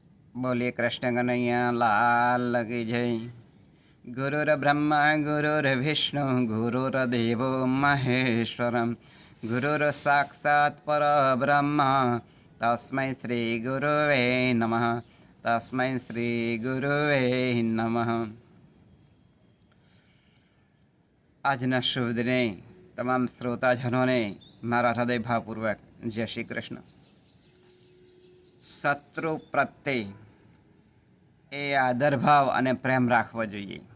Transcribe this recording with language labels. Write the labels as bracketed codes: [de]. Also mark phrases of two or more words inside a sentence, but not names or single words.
[hi] बोलिए कृष्ण कन्हैया लाल की जय। [sa] गुरुर ब्रह्मा गुरुर विष्णु गुरुर्देवो महेश्वरम गुरुर साक्षात् परब्रह्म तस्मै श्री गुरुवे नमः। तस्मै श्री गुरुवे नमः। [gu] આજના શુભ દિને તમામ શ્રોતાજનોને મારા હૃદયભાવપૂર્વક જય શ્રી કૃષ્ણ। શત્રુ પ્રત્યે એ આદરભાવ અને પ્રેમ રાખવો જોઈએ।